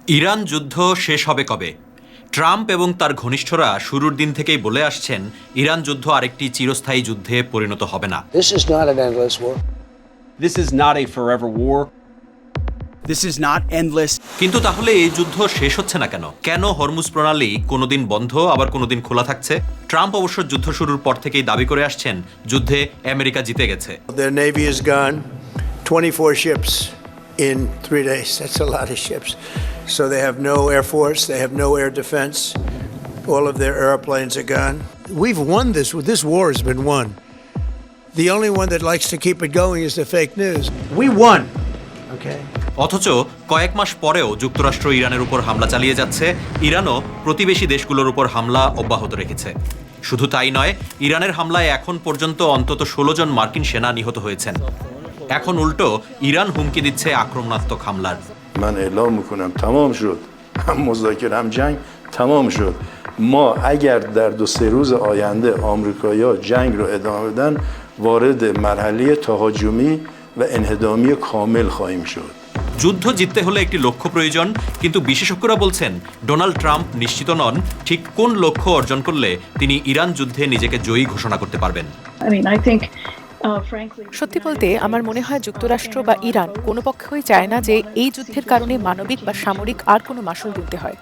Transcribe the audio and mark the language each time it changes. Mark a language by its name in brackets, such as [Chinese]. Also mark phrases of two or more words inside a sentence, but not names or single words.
[Bangla] ইরান যুদ্ধ শেষ হবে কবে? ট্রাম্প এবং তার ঘনিষ্ঠরা শুরুর দিন থেকেই বলে আসছেন ইরান যুদ্ধ আরেকটি চিরস্থায়ী যুদ্ধে পরিণত হবে না। [English] This is not an endless war. This is not a forever war. This is not endless. [Bangla] কিন্তু তাহলে এই যুদ্ধ শেষ হচ্ছে না কেন? কেন হরমুজ প্রণালী কোনোদিন বন্ধ আবার কোনোদিন খোলা থাকছে? ট্রাম্প অবশ্য যুদ্ধ শুরুর পর থেকেই দাবি করে আসছেন যুদ্ধে আমেরিকা জিতে গেছে। [English] Their navy is gone, 24 ships in 3 days. That's a lot of ships. So they have no air force, they have no air defense. All of their airplanes are gone. We've won this. This war has been won. The only one that likes to keep it going is the fake news. We won. Okay. [Bangla] অথচ কয়েক মাস পরেও যুক্তরাষ্ট্র ইরানের উপর হামলা চালিয়ে যাচ্ছে, ইরানও প্রতিবেশী দেশগুলোর উপর হামলা অব্যাহত রেখেছে। শুধু তাই নয়, ইরানের হামলায় এখন পর্যন্ত অন্তত 16 জন মার্কিন সেনা নিহত হয়েছেন। এখন উল্টো ইরান হুমকি দিচ্ছে আক্রমণাত্মক হামলার। [Persian] من اعلام میکنم تمام شد هم مذاکره هم جنگ تمام شد ما اگر در 2-3 روز آینده آمریکایی‌ها جنگ رو ادامه بدن وارد مرحله تهاجمی و انهدامی کامل خواهیم شد [Bangla] যুদ্ধ জিততে হলে একটি লক্ষ্য প্রয়োজন, কিন্তু বিশেষজ্ঞরা বলছেন ডোনাল্ড ট্রাম্প নিশ্চিত নন ঠিক কোন লক্ষ্য অর্জন করলে তিনি ইরান যুদ্ধে নিজেকে জয়ী ঘোষণা করতে পারবেন। সত্যি বলতে আমার মনে হয় যুক্তরাষ্ট্র বা ইরান কোনো পক্ষই চায় না যে এই যুদ্ধের কারণে মানবিক বা সামরিক আর কোনো মাশুল গুনতে হয়।